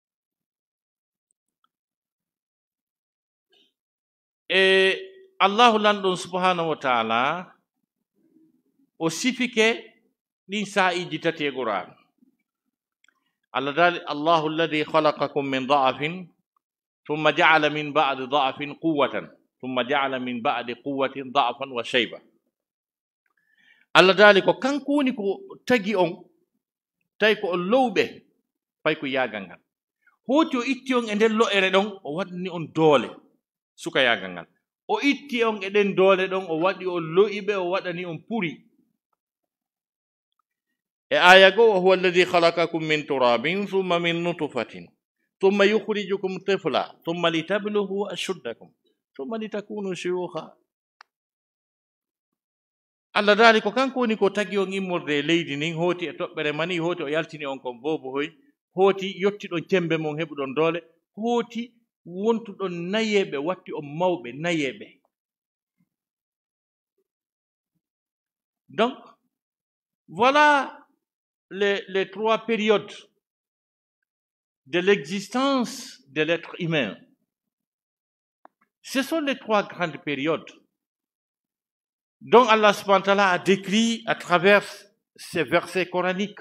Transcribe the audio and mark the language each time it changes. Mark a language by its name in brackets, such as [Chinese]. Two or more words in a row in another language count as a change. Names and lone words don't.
[Fula] e allahu lanɗon [Arabic] سبحانه وتعالى [Fula] o sifike ɗin saa'iji tati e qur'an allah dali [Arabic] الله الذي خلقكم من ضعف ثم جعل من بعد ضعف قوة ثم جعل من بعد قوة ضعفاً وشيبة [Fula] allah dali ko kanko woni ko tagi on tawi ko on lowɓe fay ko yagal ngal hooti o itti on e nden lo'ere ɗon o waɗni on doole suka yagal ngal o itti on e ɗen doole ɗon o waɗi on lo'iɓe o waɗani on puri [Arabic] e aya goo وهو الذي خلقكم من تراب ثم من نطفة ثم يخرجكم طفلاً ثم لتبلغوا أشدكم ثم لتكونوا شيوخاً [Fula] allah daali ko kanko woni ko tagi on immorde e leydi nin hooti e toɓɓere mani hooti o yaltini on kon bobohoy hooti yottiɗon cembe mon heɓuɗon doole hooti wontuɗon nayeɓe watti on mawɓe nayeɓe [French] donc voilà les trois périodes de l'existence de l'être humain. Ce sont les trois grandes périodes dont Allah subhanahu wa ta'ala a décrit à travers ces versets coraniques.